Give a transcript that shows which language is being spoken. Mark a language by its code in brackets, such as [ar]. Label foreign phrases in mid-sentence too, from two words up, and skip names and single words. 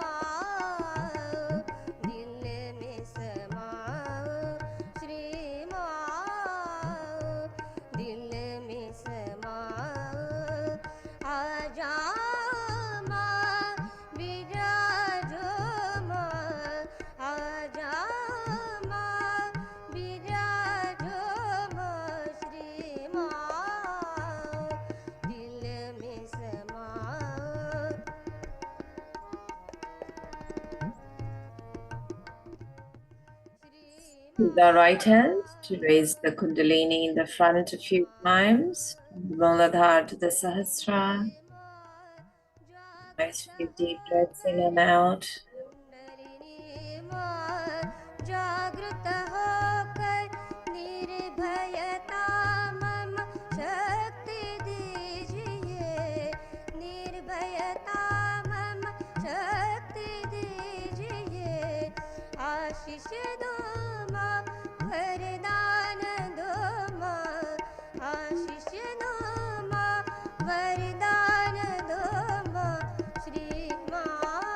[hi] Mataji, दिल में समाओ, Shri Mataji, दिल में समाओ, आजा माँ विराजो माँ, आजा माँ विराजो माँ, Shri Mataji, दिल में समाओ. [en] Use our right hand to raise the Kundalini in the front a few times, from the Muladhara to the Sahasrara. Nice few deep breaths in and out. [hi] जागृत होकर निर्भयता मम शक्ति दीजिए, निर्भयता मम शक्ति दीजिए, आशीष दो माँ, वरदान दो माँ, आशीष दो माँ, वरदान दो माँ, श्री माँ,